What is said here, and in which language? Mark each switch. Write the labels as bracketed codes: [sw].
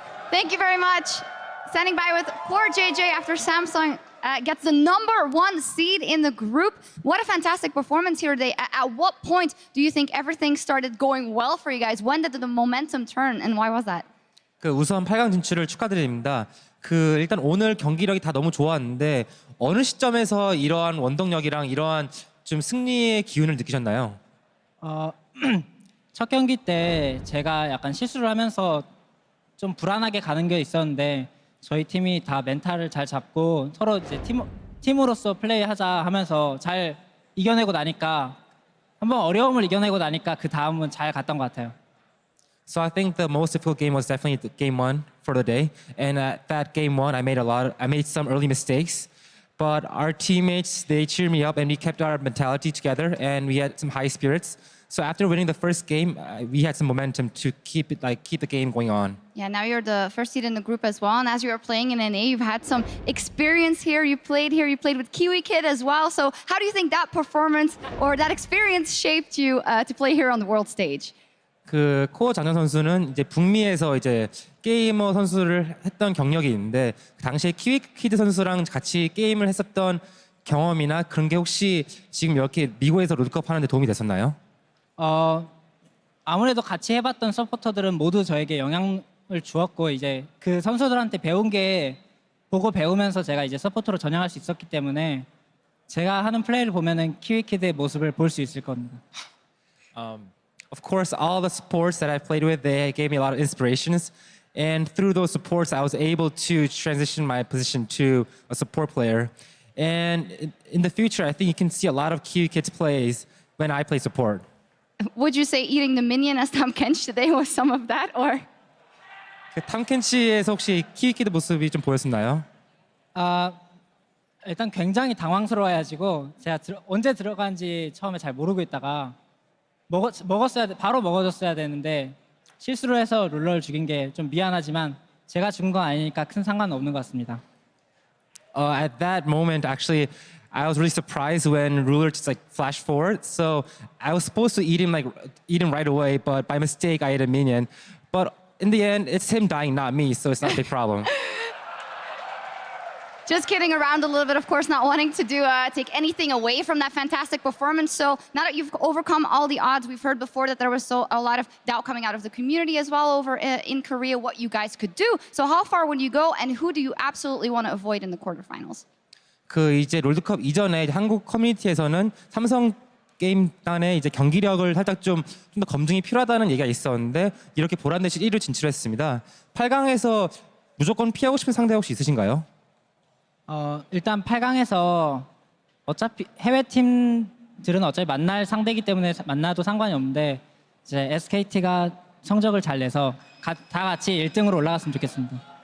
[en] Thank you very much. Standing by with Core JJ after Samsung gets the #1 seed in the group. What a fantastic performance here today. At what point do you think everything started going well for you guys? When did the momentum turn, and why was that? [ko] 우선 8강 진출을 축하드립니다. 일단 오늘 경기력이 다 너무 좋았는데 어느 시점에서 이러한 원동력이랑 이러한 좀 승리의 기운을 느끼셨나요? 첫 경기 때 제가 약간 실수를 하면서 좀 불안하게 가는 게 있었는데 저희 팀이 다 멘탈을 잘 잡고 서로 이제 팀으로서 플레이하자 하면서 잘 이겨내고 나니까 한번 어려움을 이겨내고 나니까 그 다음은 잘 갔던 것 같아요. [en] So I think the most difficult game was definitely game 1 for the day. And at that game 1, I made some early mistakes. But our teammates, they cheered me up and we kept our mentality together and we had some high spirits. So after winning the first game, we had some momentum to keep the game going on. Yeah, now you're the 1st seed in the group as well. And as you were playing in NA, you've had some experience here. You played with Kiwi Kid as well. So how do you think that performance or that experience shaped you to play here on the world stage? [ko] 코어 장현 선수는 이제 북미에서 이제 게이머 선수를 했던 경력이 있는데 그 당시에 키위 키드 선수랑 같이 게임을 했었던 경험이나 그런 게 혹시 지금 이렇게 미국에서 롤드컵 하는데 도움이 됐었나요? 아무래도 같이 해봤던 서포터들은 모두 저에게 영향을 주었고 이제 그 선수들한테 배운 게 보고 배우면서 제가 이제 서포터로 전향할 수 있었기 때문에 제가 하는 플레이를 보면은 키위키드의 모습을 볼 수 있을 겁니다. [en] Of course, all the supports that I've played with, they gave me a lot of inspirations. And through those supports, I was able to transition my position to a support player. And in the future, I think you can see a lot of Kiwi Kids plays when I play support. Would you say eating the minion as Tom Kench today was some of that, or? [ko] 탐켄치에서 혹시 키위 키드 모습이 좀 보였었나요? 일단 굉장히 당황스러워가지고 제가 언제 들어간지 처음에 잘 모르고 있다가 바로 먹어줬어야 되는데 실수를 해서 룰러를 죽인 게 좀 미안하지만 제가 죽은 건 아니니까 큰 상관은 없는 것 같습니다. [en] At that moment, actually, I was really surprised when Ruler just like flashed forward. So I was supposed to eat him right away, but by mistake I ate a minion. But in the end, it's him dying, not me. So it's not a big problem. Just kidding around a little bit, of course, not wanting to take anything away from that fantastic performance. So now that you've overcome all the odds, we've heard before that there was a lot of doubt coming out of the community as well over in Korea, what you guys could do. So how far would you go, and who do you absolutely want to avoid in the quarterfinals? [ko] 이제 롤드컵 이전에 한국 커뮤니티에서는 삼성 게임단의 이제 경기력을 살짝 좀 더 검증이 필요하다는 얘기가 있었는데 이렇게 보란 듯이 1위로 진출했습니다. 8강에서 무조건 피하고 싶은 상대 혹시 있으신가요? 일단 8강에서 어차피 해외 팀들은 어차피 만날 상대이기 때문에 만나도 상관이 없는데 이제 SKT가 성적을 잘 내서 다 같이 1등으로 올라갔으면 좋겠습니다.